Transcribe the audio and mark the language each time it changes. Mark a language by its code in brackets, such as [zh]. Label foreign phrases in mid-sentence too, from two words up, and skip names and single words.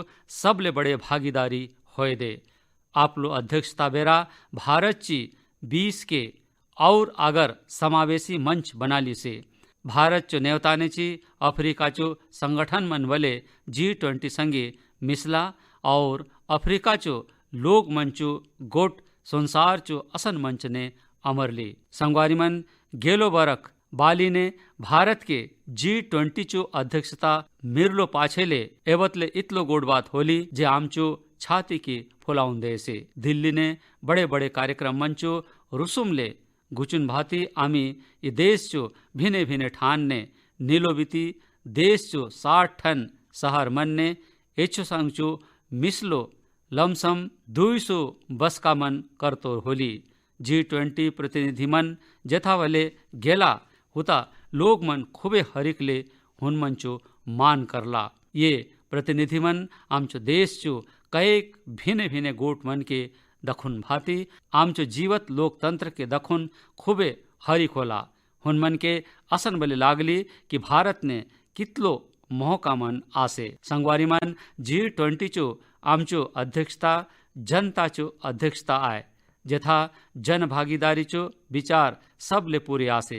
[hlb] सबले बड़े भागीदारी होए दे आप लो अध्यक्षता बेरा भारत ची 20 के और अगर समावेशी मंच बना ली से भारत चो नेवताने ची अफ्रीका चो संगठन मन वले G20 संगे मिसला और अफ्रीका चो लोग मंचो गोट संसार चो असन मंच ने अमरली संगवारी मन गेलो बरक बाली ने भारत के G20 चो अध्यक्षता मिरलो पाछेले एवतले इतलो गोड बात होली जे आमचो छाती की फुलाउन दे से दिल्ली ने बड़े बड़े कार्यक्रम मंचो रुसुम ले गुचुन भाती आमी ये देश चो भिने भिने ठान ने नीलो बीती देश चो 60 ठन शहर मन ने एचो संग चो मिसलो लमसम 200 बस का मन करतो होली G20 प्रतिनिधी मन जेथावले गेला होता लोक मन खूबे हरिकले हुनमनचो मान करला. ये प्रतिनिधी मन आमचो देशचो कैक भिने भिने गोट मन के दखुन भाती आमचो जीवत लोकतंत्र के दखुन खूबे हरिक होला. हुनमन के असन बले लागली कि भारत ने कितलो मोहका मन आसे. संगवारी मन G20 चो आमचो अध्यक्षता जनताचो अध्यक्षता आय जेथा जन भागीदारी चो विचार सबले पूरे आसे.